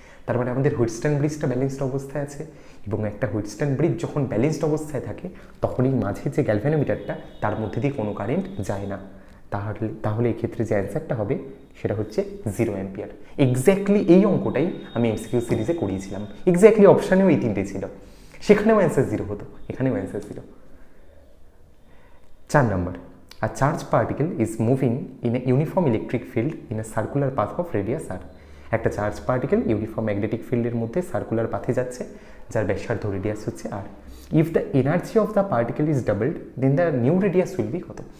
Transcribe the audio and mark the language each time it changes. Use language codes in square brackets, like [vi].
[bn] তার মানে আমাদের হুইটস্টার্ন ব্রিজটা ব্যালেন্সড অবস্থায় আছে, এবং একটা হুইটস্টার্ন ব্রিজ যখন ব্যালেন্সড অবস্থায় থাকে তখনই মাঝে যে গ্যালভ্যানোমিটারটা তার মধ্যে দিয়ে কোনো কারেন্ট যায় না। তাহলে এই ক্ষেত্রে যে অ্যান্সারটা হবে সেটা হচ্ছে 0 অ্যাম্পিয়ার। এক্স্যাক্টলি এই অঙ্কটাই আমি এমসিকিউ সিরিজে করিয়েছিলাম, এক্স্যাক্টলি অপশানেও এই 3টে ছিল, সেখানেও অ্যান্সার 0 হতো, এখানেও answer 0। [en] 4 number, a charged particle is moving in a uniform electric field in a circular path of radius r। [bn] একটা চার্জ পার্টিকেল ইউনিফর্ম ম্যাগনেটিক ফিল্ডের মধ্যে সার্কুলার পাথে যাচ্ছে, যার ব্যাসার্ধ রেডিয়াস হচ্ছে r। [en] If the energy of the particle is doubled then the new radius will be কত?